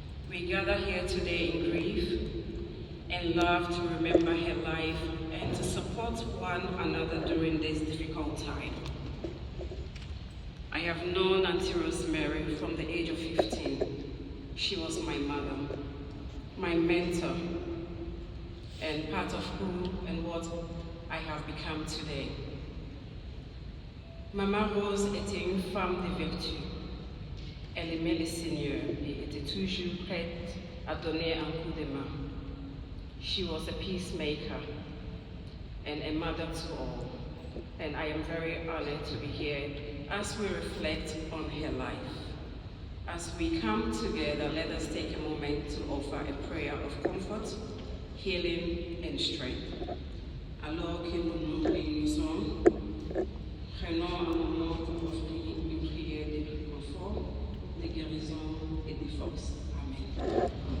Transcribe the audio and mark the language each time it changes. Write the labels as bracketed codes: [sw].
[en] We gather here today in grief and love to remember her life and to support one another during this difficult time. I have known Auntie Rosemary from the age of 15. She was my mother, my mentor, and part of who and what I have become today. [fr] Maman Rose était une femme de vertu. Elle aimait le Seigneur et était toujours prête à donner un coup de main. [en] She was a peacemaker and a mother to all, and I am very honored to be here as we reflect on her life. As we come together, let us take a moment to offer a prayer of comfort, healing, and strength. [fr] Alors que nous nous réunissons, prenons un moment pour offrir une prière de réconfort, de guérison et de force. [en] Amen.